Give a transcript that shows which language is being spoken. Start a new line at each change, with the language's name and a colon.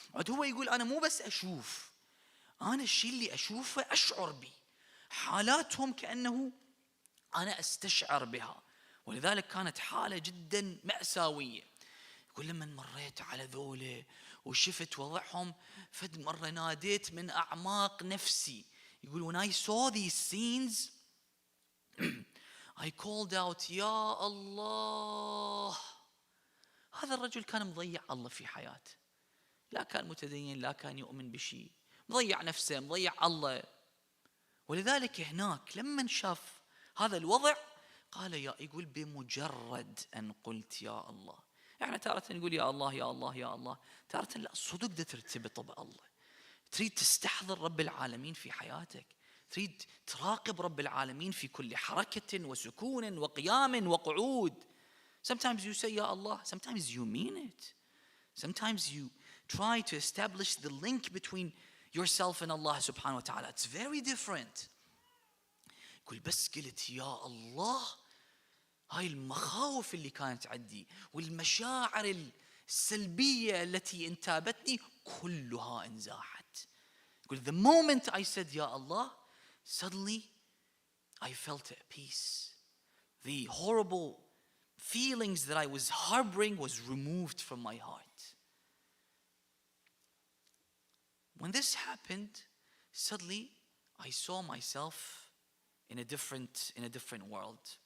Arabic: هو يقول أنا مو بس أشوف، أنا الشيء اللي أشوفه أشعر به. حالاتهم كأنه أنا أستشعر بها. ولذلك كانت حالة جدا مأساوية. يقول لما مريت على ذوله وشفت وضعهم فد مرة ناديت من أعماق نفسي. يقول
English: when I saw these scenes I called out
Arabic: يا الله. هذا الرجل كان مضيع الله في حياته. لا كان متدين، لا كان يؤمن بشيء، مضيع نفسه، مضيع الله. ولذلك هناك لما شاف هذا الوضع قال يقول بمجرد أن قلت يا الله. يعني تارة نقول يا الله يا الله يا الله، تارة لا صدق ده ترتبط بالله. تريد تستحضر رب العالمين في حياتك، تريد تراقب رب العالمين في كل حركة وسكون وقيام وقعود.
English: Sometimes you say
Arabic: يا الله,
English: sometimes you mean it. Sometimes you try to establish the link between yourself and Allah subhanahu wa ta'ala. It's very different.
Arabic: يقول بس قلت يا الله هاي المخاوف اللي كانت عندي والمشاعر السلبية التي انتابتني كلها انزاحت. يقول
English: the moment I said
Arabic: يا الله
English: suddenly I felt at peace. The horrible feelings that I was harboring was removed from my heart. When this happened, suddenly I saw myself in a different world.